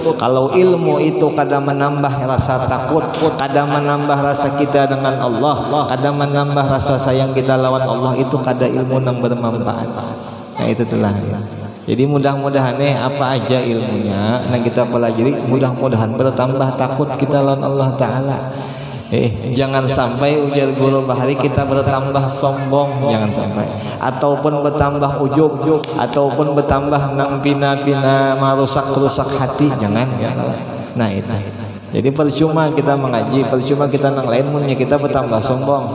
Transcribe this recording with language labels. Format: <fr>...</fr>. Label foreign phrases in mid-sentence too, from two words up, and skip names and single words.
<id>Kalau ilmu itu kadang menambah rasa takut, kadang menambah rasa kita dengan Allah, kadang menambah rasa sayang kita lawan Allah, itu kadang ilmu yang bermanfaat. Nah itu telah ya. Jadi mudah-mudahan apa aja ilmunya yang kita pelajari, mudah-mudahan bertambah takut kita lawan Allah Ta'ala. Jangan sampai ujar guru bahari kita bertambah sombong, jangan sampai, ataupun bertambah ujub, ataupun bertambah nang pina-pina merusak hati, jangan ya. Nah itu. Jadi percuma kita mengaji, percuma kita nang lain munnya kita bertambah sombong.</id>